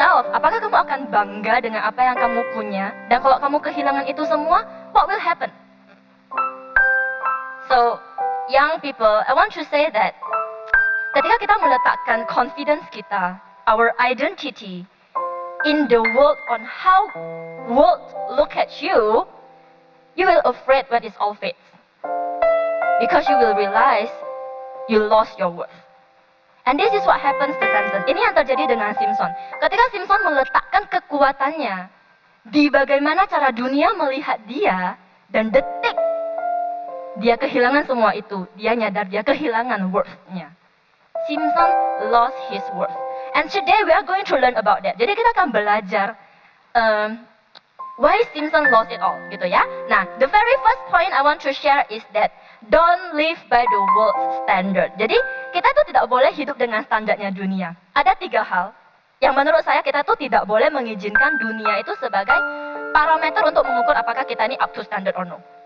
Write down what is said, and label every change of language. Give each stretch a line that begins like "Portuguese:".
Indonesian: Apakah kamu akan bangga dengan apa yang kamu punya? Dan kalau kamu kehilangan itu semua,
English: what will happen? So, young people, I want to say that
Indonesian: ketika kita meletakkan confidence kita,
English: our identity in the world on how world look at you will afraid when it's all fades. Because you will realize you lost your worth. And this is what happens to Samson.
Indonesian: Ini yang terjadi dengan Simpson. Ketika Simpson meletakkan kekuatannya di bagaimana cara dunia melihat dia, dan detik dia kehilangan semua itu, dia nyadar dia kehilangan worth-nya.
English: Simpson lost his worth. And today we are going to learn about that.
Indonesian: Jadi kita akan belajar
English: why Simpson lost it all,
Indonesian: gitu ya.
English: Nah, the very first point I want to share is that don't live by the world's standard.
Indonesian: Jadi kita tuh tidak boleh hidup dengan standarnya dunia. Ada 3 hal yang menurut saya kita tuh tidak boleh mengizinkan dunia itu sebagai parameter untuk mengukur apakah kita ini
English: up to standard or no.